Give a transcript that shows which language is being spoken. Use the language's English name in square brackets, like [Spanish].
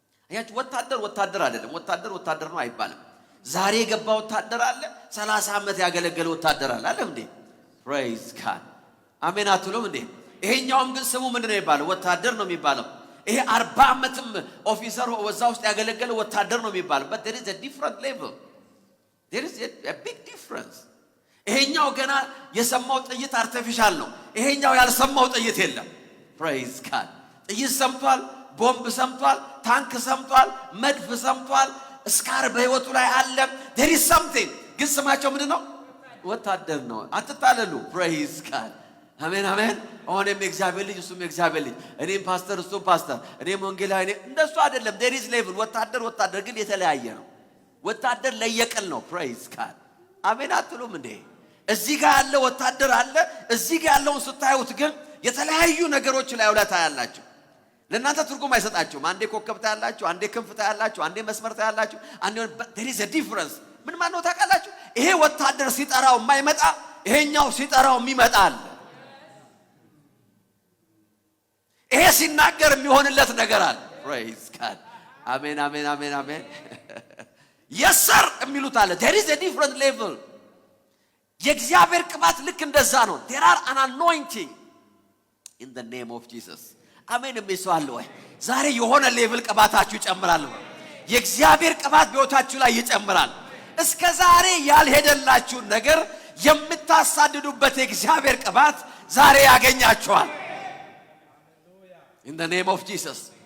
[Amharic] አያችሁ ወታደር አይደለም። ወታደር ነው አይባልም። ዛሬ የገባ ወታደር አለ 30 ዓመት ያገለገለ ወታደር አለ አይደል እንዴ? [English] praise God. [Amharic] አሜን አትሉም እንዴ? ይሄኛውም ግን ስሙ ምንድነው የሚባለው? ወታደር ነው የሚባለው። ይሄ 40 ዓመትም ኦፊሰር ወዛ ውስጥ ያገለገለ ወታደር ነው የሚባለው። [English] but there is a different level. there is a big difference. [Amharic] ይሄኛው ገና የሰማው ጥይት አርቲፊሻል ነው። ይሄኛው ያልሰማው ጥይት የለም። [English] praise God. [Amharic] ጥይት ሰምቷል፣ ቦምብ ሰምቷል፣ ታንክ ሰምቷል፣ መድፍ ሰምቷል፣ እስካር በህይወቱ ላይ አለ። [English] there is something [Amharic] ግን ስማቸው ምንድነው? ወታደር ነው። አትታለሉ። [English] praise God. [Amharic] አሜን አሜን። አሁንም የእግዚአብሔር ልጅ እሱም የእግዚአብሔር ልጅ እኔም ፓስተር እሱም ፓስተር እኔም ወንጌላዊ ነኝ እንደሱ አይደለም። [English] there is level. [Amharic] ወታደር ግን የተለያየ ነው። ወታደር ለየቅል ነው። [English] praise God. [Amharic] አሜን አትሉም እንዴ? እዚህ ጋር ያለ ወታደር አለ። እዚህ ጋር ያለውን ስታዩት ግን የተለያዩ ነገሮች ላይ አውላታ ያላችሁ ለእናንተ ትርጉም አይሰጣችሁም። አንዴ ኮከብ ታያላችሁ፣ አንዴ ክንፍ ታያላችሁ፣ አንዴ መስመር ታያላችሁ። [English] there is a difference. [Amharic] ምን ማለት ነው ታውቃላችሁ? ይሄ ወታደር ሲጠራው የማይመጣ ይሄኛው ሲጠራው የሚመጣ አለ። ይሄ ሲናገር የሚሆንለት ነገር አለ። [English] praise God. [Amharic] አሜን አሜን አሜን አሜን። [English] yes sir [Amharic] የሚሉት አለ። [English] there is a different level. [Amharic] የእግዚአብሔር ቅባት ልክ እንደዛ ነው። [English] there are an anointing in the name of Jesus. [Amharic] አሜን የሚሰዋል ወይ? ዛሬ የሆነ ሌቭል ቅባታችሁ ይጨምራል። የእግዚአብሔር ቅባት በሕይወታችሁ ላይ ይጨምራል። እስከ ዛሬ ያልሄደላችሁ ነገር የምታሳድዱበት የእግዚአብሔር ቅባት ዛሬ ያገኛችኋል። [English] in the name of Jesus.